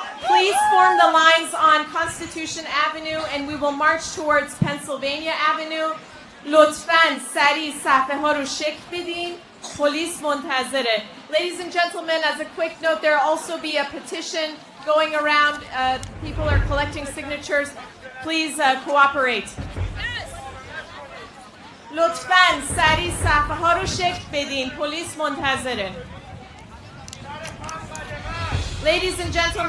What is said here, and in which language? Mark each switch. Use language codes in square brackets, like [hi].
[en] Please form the lines on Constitution Avenue and we will march towards Pennsylvania Avenue. [fa] لطفاً سریع صفحه ها رو شکل بدین. [en] Police [fa] منتظره. [en] Ladies and gentlemen, as a quick note, there will also be a petition going around. People are collecting signatures. Please cooperate. [fa] لطفاً سریع صفحه ها رو شکل بدین. پلیس منتظره. [en] Ladies and gentlemen,